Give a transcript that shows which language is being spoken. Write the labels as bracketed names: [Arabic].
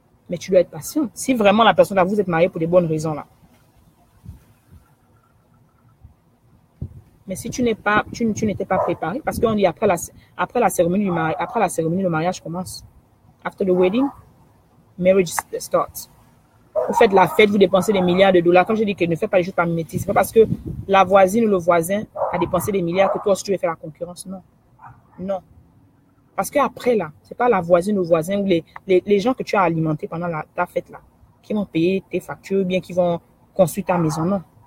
[French] Mais tu dois être patient. Si vraiment la personne là, vous êtes marié pour des bonnes raisons là. Mais si tu n'étais pas préparé, parce qu'on dit après la cérémonie du mariage, après la cérémonie, le mariage commence. [English] After the wedding, marriage starts. [French] Vous faites la fête, vous dépensez des milliards de dollars. Comme je dis que ne fais pas les choses par mimétisme. C'est pas parce que la voisine ou le voisin a dépensé des milliards que toi aussi tu veux faire la concurrence. Non. Non. Parce qu'après, là, c'est pas la voisine ou le voisin ou les gens que tu as alimentés pendant ta fête, là, qui vont payer tes factures, bien qui vont construire ta maison. Non.